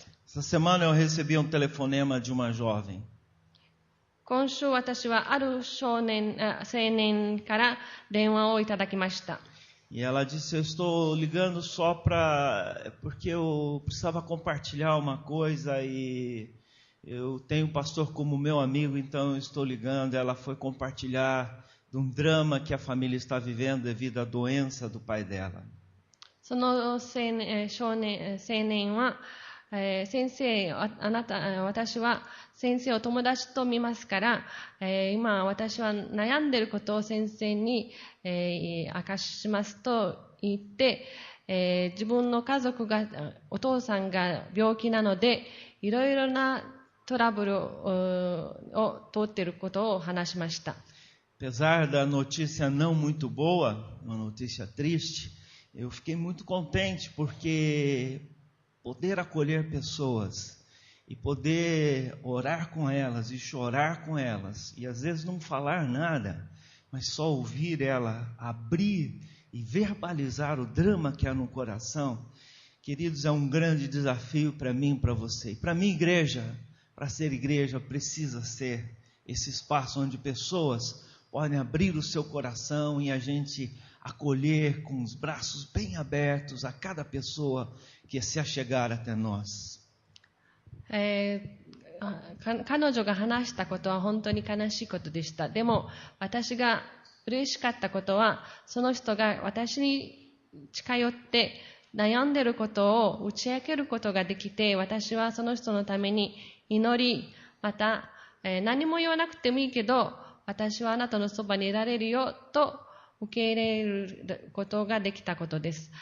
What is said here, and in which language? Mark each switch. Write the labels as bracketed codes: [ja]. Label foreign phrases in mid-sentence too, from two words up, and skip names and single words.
[pt] Essa semana eu recebi um telefonema de uma jovem. [ja] 今週私はある青年から電話をいただきました。 [pt] E ela disse: eu estou ligando só porque eu precisava compartilhar uma coisa e eu tenho o pastor como meu amigo, então eu estou ligando. Ela foi compartilhar de um drama que a família está vivendo devido à doença do pai dela. [ja] その青年は、先生、私は先生を友達と見ますから、今私は悩んでいることを先生に、明かしますと言って、自分の家族が、お父さんが病気なので、いろいろなトラブルを通っていることを話しました。 [pt] Apesar da notícia não muito boa, uma notícia triste, eu fiquei muito contente porque poder acolher pessoas e poder orar com elas e chorar com elas e às vezes não falar nada, mas só ouvir ela abrir e verbalizar o drama que há no coração, queridos, é um grande desafio para mim e para você. E para mim, igreja, para ser igreja, precisa ser esse espaço onde pessoas podem abrir o seu coração e a gente acolher com os braços bem abertos a cada pessoa que se achegar até nós. [ja] 彼女が話したことは本当に悲しいことでした。でも私が嬉しかったことは、その人が私に近寄って悩んでいることを打ち明けることができて、私はその人のために祈り、また、何も言わなくてもいいけど、私はあなたのそばにいられるよと受け入れることができたことです。